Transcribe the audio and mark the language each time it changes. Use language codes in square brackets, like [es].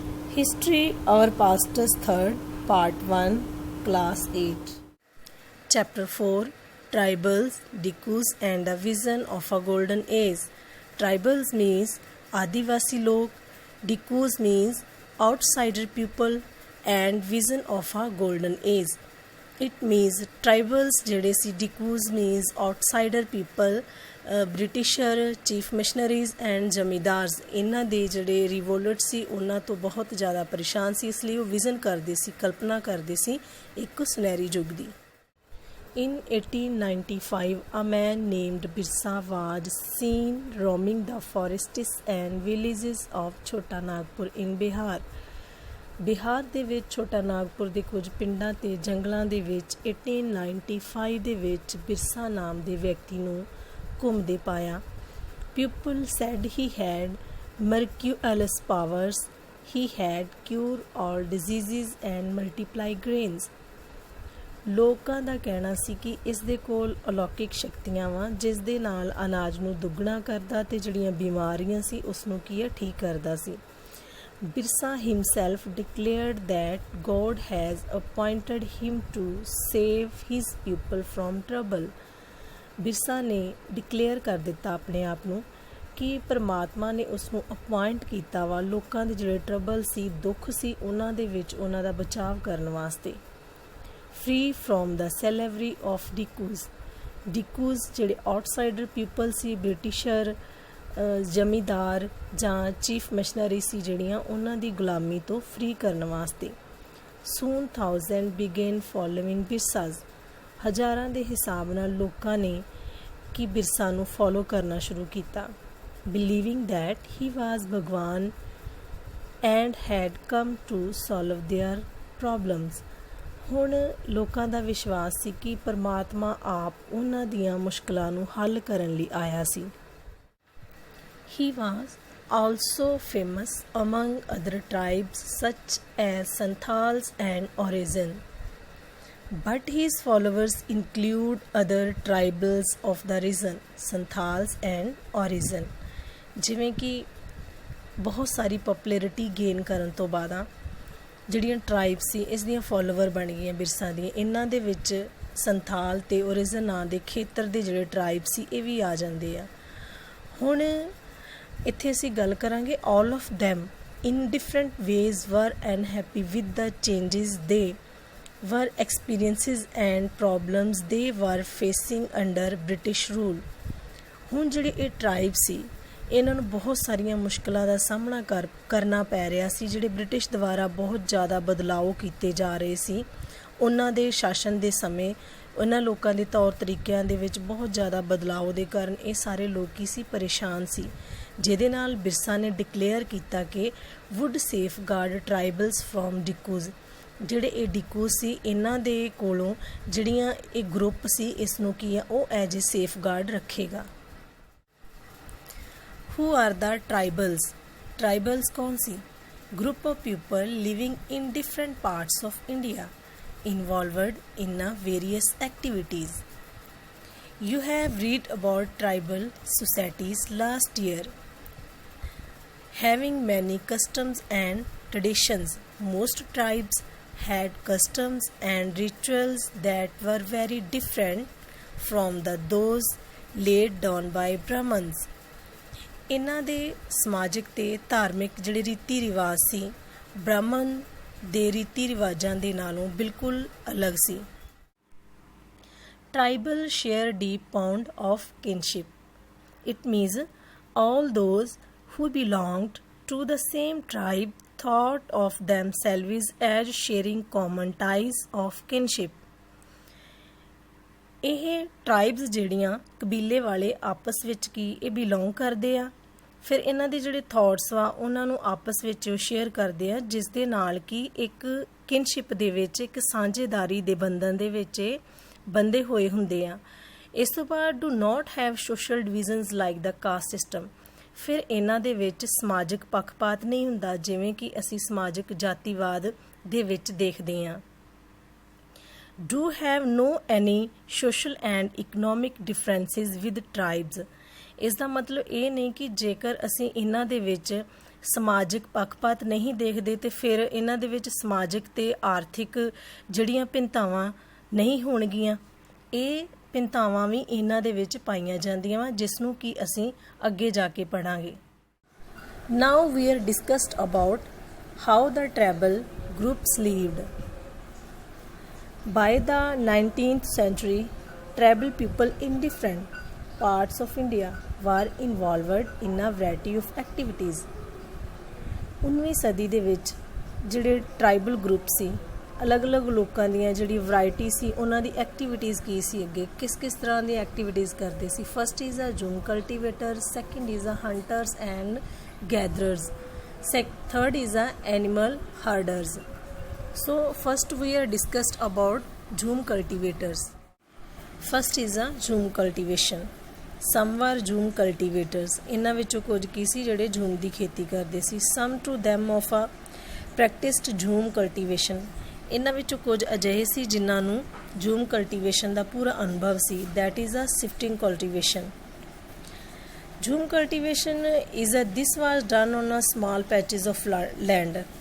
[en] History, our Pastor's Third, Part 1, Class 8. Chapter 4, Tribals, Dikus and the Vision of a Golden Age. Tribals means [hi] Adivasi log, [en] Dikus means outsider people, and Vision of a Golden Age. It means tribals [pa] ਜਿਹੜੇ ਸੀ [en] Dikus means outsider people, [pa] Britisher chief missionaries and ਜ਼ਮੀਂਦਾਰਜ਼ ਇਹਨਾਂ ਦੇ ਜਿਹੜੇ revolt ਸੀ ਉਹਨਾਂ ਤੋਂ ਬਹੁਤ ਜ਼ਿਆਦਾ ਪਰੇਸ਼ਾਨ ਸੀ, ਇਸ ਲਈ ਉਹ ਵਿਜ਼ਨ ਕਰਦੇ ਸੀ, ਕਲਪਨਾ ਕਰਦੇ ਸੀ ਇੱਕ ਸੁਨਹਿਰੀ ਯੁੱਗ ਦੀ। [en] In 1895, a man named Birsa was seen roaming the forests and villages of Chota Nagpur in Bihar. [pa] Bihar ਦੇ ਵਿੱਚ ਛੋਟਾ ਨਾਗਪੁਰ ਦੇ ਕੁਝ ਪਿੰਡਾਂ ਅਤੇ ਜੰਗਲਾਂ ਦੇ ਵਿੱਚ 1895 ਦੇ ਵਿੱਚ ਬਿਰਸਾ ਨਾਮ ਦੇ ਵਿਅਕਤੀ ਨੂੰ ਘੁੰਮਦੇ ਪਾਇਆ। [en] People said he had miraculous powers. He had cured all diseases and multiply grains. [pa] ਲੋਕਾਂ ਦਾ ਕਹਿਣਾ ਸੀ ਕਿ ਇਸ ਦੇ ਕੋਲ ਅਲੌਕਿਕ ਸ਼ਕਤੀਆਂ ਵਾ ਜਿਸ ਦੇ ਨਾਲ ਅਨਾਜ ਨੂੰ ਦੁੱਗਣਾ ਕਰਦਾ ਅਤੇ ਜਿਹੜੀਆਂ ਬਿਮਾਰੀਆਂ ਸੀ ਉਸ ਨੂੰ ਠੀਕ ਕਰਦਾ ਸੀ। [en] Birsa himself declared that God has appointed him to save his people from trouble. [pa] Birsa ਨੇ ਡਿਕਲੇਅਰ ਕਰ ਦਿੱਤਾ ਆਪਣੇ ਆਪ ਨੂੰ ਕਿ ਪਰਮਾਤਮਾ ਨੇ ਉਸ ਨੂੰ ਅਪੁਆਇੰਟ ਕੀਤਾ ਵਾ ਲੋਕਾਂ ਦੇ ਜਿਹੜੇ ਟਰਬਲ ਸੀ, ਦੁੱਖ ਸੀ, ਉਹਨਾਂ ਦੇ ਵਿੱਚ ਉਹਨਾਂ ਦਾ ਬਚਾਅ ਕਰਨ ਵਾਸਤੇ। [en] free from the slavery of dikus [pa] ਜਿਹੜੇ ਆਊਟਸਾਈਡਰ ਪੀਪਲ ਸੀ, ਬ੍ਰਿਟਿਸ਼ਰ ਜ਼ਮੀਂਦਾਰ ਜਾਂ ਚੀਫ ਮਿਸ਼ਨਰੀ ਸੀ ਜਿਹੜੀਆਂ, ਉਹਨਾਂ ਦੀ ਗੁਲਾਮੀ ਤੋਂ ਫ੍ਰੀ ਕਰਨ ਵਾਸਤੇ। [en] soon thousand began following Birsa's, [pa] ਹਜ਼ਾਰਾਂ ਦੇ ਹਿਸਾਬ ਨਾਲ ਲੋਕਾਂ ਨੇ ਕਿ ਬਿਰਸਾ ਨੂੰ ਫੋਲੋ ਕਰਨਾ ਸ਼ੁਰੂ ਕੀਤਾ। [en] Believing that he was Bhagwan and had come to solve their problems. [pa] ਹੁਣ ਲੋਕਾਂ ਦਾ ਵਿਸ਼ਵਾਸ ਸੀ ਕਿ ਪਰਮਾਤਮਾ ਆਪ ਉਹਨਾਂ ਦੀਆਂ ਮੁਸ਼ਕਲਾਂ ਨੂੰ ਹੱਲ ਕਰਨ ਲਈ ਆਇਆ ਸੀ। [en] He was also famous among other tribes such as Santals and Origin. But his followers include other tribals of the region, Santals and Origin. [pa] ਜਿਵੇਂ ਕਿ ਬਹੁਤ ਸਾਰੀ ਪੋਪੂਲੈਰਿਟੀ ਗੇਨ ਕਰਨ ਤੋਂ ਬਾਅਦ ਜਿਹੜੀਆਂ ਟਰਾਈਬ ਸੀ ਇਸ ਦੀਆਂ ਫੋਲੋਵਰ ਬਣ ਗਈਆਂ ਬਿਰਸਾ ਦੀਆਂ। ਇਹਨਾਂ ਦੇ ਵਿੱਚ ਸੰਥਾਲ ਅਤੇ ਓਰੀਜਨ ਨਾਂ ਦੇ ਖੇਤਰ ਦੇ ਜਿਹੜੇ ਟਰਾਈਬ ਸੀ ਇਹ ਵੀ ਆ ਜਾਂਦੇ ਆ। ਹੁਣ ਇੱਥੇ ਅਸੀਂ ਗੱਲ ਕਰਾਂਗੇ [en] all of them in different ways were unhappy with the changes they were experiences and problems they were facing under British rule. [pa] ਹੁਣ ਜਿਹੜੇ ਇਹ ਟਰਾਈਬ ਸੀ ਇਹਨਾਂ ਨੂੰ ਬਹੁਤ ਸਾਰੀਆਂ ਮੁਸ਼ਕਲਾਂ ਦਾ ਸਾਹਮਣਾ ਕਰਨਾ ਪੈ ਰਿਹਾ ਸੀ। ਜਿਹੜੇ ਬ੍ਰਿਟਿਸ਼ ਦੁਆਰਾ ਬਹੁਤ ਜ਼ਿਆਦਾ ਬਦਲਾਓ ਕੀਤੇ ਜਾ ਰਹੇ ਸੀ ਉਹਨਾਂ ਦੇ ਸ਼ਾਸਨ ਦੇ ਸਮੇਂ, ਉਹਨਾਂ ਲੋਕਾਂ ਦੇ ਤੌਰ ਤਰੀਕਿਆਂ ਦੇ ਵਿੱਚ ਬਹੁਤ ਜ਼ਿਆਦਾ ਬਦਲਾਓ ਦੇ ਕਾਰਨ ਇਹ ਸਾਰੇ ਲੋਕ ਸੀ ਪਰੇਸ਼ਾਨ ਸੀ, ਜਿਹਦੇ ਨਾਲ ਬਿਰਸਾ ਨੇ ਡਿਕਲੇਅਰ ਕੀਤਾ ਕਿ [en] Would safeguard tribals from dikus. [pa] ਜਿਹੜੇ ਇਹ ਡਿਕੂਜ਼ ਸੀ ਇਹਨਾਂ ਦੇ ਕੋਲੋਂ ਜਿਹੜੀਆਂ ਇਹ ਗਰੁੱਪ ਸੀ ਇਸ ਨੂੰ ਉਹ [en] as a safeguard [pa] ਰੱਖੇਗਾ। [en] Who are the tribals? Tribals [pa] ਕੌਣ ਸੀ? [en] Group of people living in different parts of India, involved in various activities. You have read about tribal societies last year, having many customs and traditions. Most tribes had customs and rituals that were very different from those laid down by Brahmins. [pa] ਇਹਨਾਂ ਦੇ ਸਮਾਜਿਕ ਅਤੇ ਧਾਰਮਿਕ ਜਿਹੜੇ ਰੀਤੀ ਰਿਵਾਜ ਸੀ ਬ੍ਰਾਹਮਣ ਦੇ ਰੀਤੀ ਰਿਵਾਜਾਂ ਦੇ ਨਾਲੋਂ ਬਿਲਕੁਲ ਅਲੱਗ ਸੀ। [en] Tribal share deep bond of kinship. It means all those who belonged to the same tribe thought of themselves as sharing common ties of kinship. [pa] ਇਹ ਟਰਾਈਬਸ ਜਿਹੜੀਆਂ ਕਬੀਲੇ ਵਾਲੇ ਆਪਸ ਵਿੱਚ ਇਹ ਬਿਲੋਂਗ ਕਰਦੇ ਆ, ਫਿਰ ਇਹਨਾਂ ਦੇ ਜਿਹੜੇ ਥਾਟਸ ਵਾ ਉਹਨਾਂ ਨੂੰ ਆਪਸ ਵਿੱਚ ਸ਼ੇਅਰ ਕਰਦੇ ਆ, ਜਿਸ ਦੇ ਨਾਲ ਕਿ ਇੱਕ ਕਿਨਸ਼ਿਪ ਦੇ ਵਿੱਚ ਇੱਕ ਸਾਂਝੇਦਾਰੀ ਦੇ ਬੰਧਨ ਦੇ ਵਿੱਚ ਬੰਦੇ ਹੋਏ ਹੁੰਦੇ ਆ। ਇਸ ਤੋਂ ਬਾਅਦ [en] Do not have social divisions like the caste system. [pa] ਫਿਰ ਇਹਨਾਂ ਦੇ ਵਿੱਚ ਸਮਾਜਿਕ ਪੱਖਪਾਤ ਨਹੀਂ ਹੁੰਦਾ ਜਿਵੇਂ ਕਿ ਅਸੀਂ ਸਮਾਜਿਕ ਜਾਤੀਵਾਦ ਦੇ ਵਿੱਚ ਦੇਖਦੇ ਹਾਂ। [en] Do have no any social and economic differences with tribes. [pa] ਇਸ ਦਾ ਮਤਲਬ ਇਹ ਨਹੀਂ ਕਿ ਜੇਕਰ ਅਸੀਂ ਇਹਨਾਂ ਦੇ ਵਿੱਚ ਸਮਾਜਿਕ ਪੱਖਪਾਤ ਨਹੀਂ ਦੇਖਦੇ ਤੇ ਫਿਰ ਇਹਨਾਂ ਦੇ ਵਿੱਚ ਸਮਾਜਿਕ ਤੇ ਆਰਥਿਕ ਜਿਹੜੀਆਂ ਭਿੰਨਤਾਵਾਂ ਨਹੀਂ ਹੋਣਗੀਆਂ। ਇਹ ਭਿੰਨਤਾਵਾਂ ਵੀ ਇਹਨਾਂ ਦੇ ਵਿੱਚ ਪਾਈਆਂ ਜਾਂਦੀਆਂ ਵਾ, ਜਿਸ ਨੂੰ ਕਿ ਅਸੀਂ ਅੱਗੇ ਜਾ ਕੇ ਪੜ੍ਹਾਂਗੇ। [en] Now we are discussed about how the tribal groups lived. By the 19th century, tribal people in different parts of India were involved in a variety of activities. [pa] 19ਵੀਂ ਸਦੀ ਦੇ ਵਿੱਚ ਜਿਹੜੇ ਟਰਾਈਬਲ ਗਰੁੱਪ ਸੀ, ਅਲੱਗ-ਅਲੱਗ ਲੋਕਾਂ ਦੀਆਂ ਜਿਹੜੀ ਵੈਰਾਈਟੀ ਸੀ ਉਹਨਾਂ ਦੀ activities ਕੀ ਸੀ, ਅੱਗੇ ਕਿਸ ਤਰ੍ਹਾਂ ਦੀ ਐਕਟੀਵਿਟੀਜ਼ ਕਰਦੇ ਸੀ। [en] First is a jhum cultivator, second is a hunters and gatherers, third is animal herders. So first we are discussed about jhum cultivators. First is jhum cultivation. Some were jhum cultivators. [pa] ਇਹਨਾਂ ਵਿੱਚੋਂ ਕੁਝ ਕੀ ਸੀ ਜਿਹੜੇ ਝੂਮ ਦੀ ਖੇਤੀ ਕਰਦੇ ਸੀ। [en] Some to them of a practiced jhum cultivation. [pa] ਇਹਨਾਂ ਵਿੱਚੋਂ ਕੁਝ ਅਜਿਹੇ ਸੀ ਜਿਨ੍ਹਾਂ ਨੂੰ jhum cultivation ਦਾ ਪੂਰਾ ਅਨੁਭਵ ਸੀ। [en] That is a shifting cultivation. Jhum cultivation this was done on a small patches of land.